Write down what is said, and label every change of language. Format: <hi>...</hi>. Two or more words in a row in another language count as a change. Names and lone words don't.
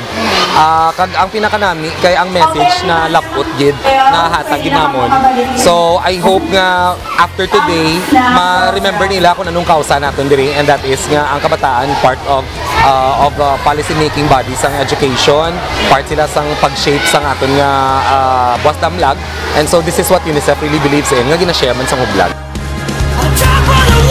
<hil>Kag ang pinakanami kay ang message na lapot gid na hatag ginamon.</hil> <en>So I hope</en> <hil>nga after today ma-remember nila kung anong kausa naton diri,</hil> <en>and that is</en> <hil>nga ang kabataan</hil> <en>part of policy making bodies</en> <hil>sang education, part sila sang pag-shape sang aton nga buwas damlag,</hil> <en>and so this is what UNICEF really believes in</en> <hil>nga gina-share man sang hublag.</hil>